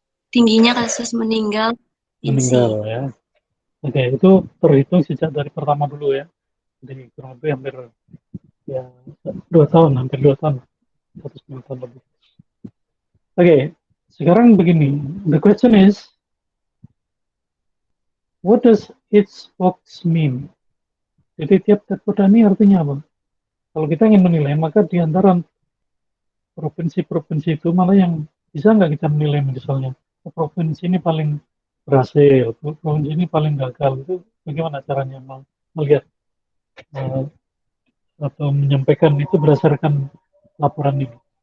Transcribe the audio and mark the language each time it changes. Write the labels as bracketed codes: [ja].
[id] Tingginya kasus meninggal. Meninggal ya. Oke, itu terhitung sejak dari pertama dulu ya. Jadi kurang lebih hampir ya 2 tahun, hampir 2 tahun. 1,5 tahun lebih. Oke, sekarang begini. [en] The question is, what does each box mean? [id] Jadi tiap kota ini artinya apa? Kalau kita ingin menilai, maka di antara provinsi-provinsi itu mana yang bisa nggak kita menilai misalnya provinsi ini paling berhasil, provinsi ini paling gagal, itu bagaimana caranya melihat atau menyampaikan itu berdasarkan laporan ini?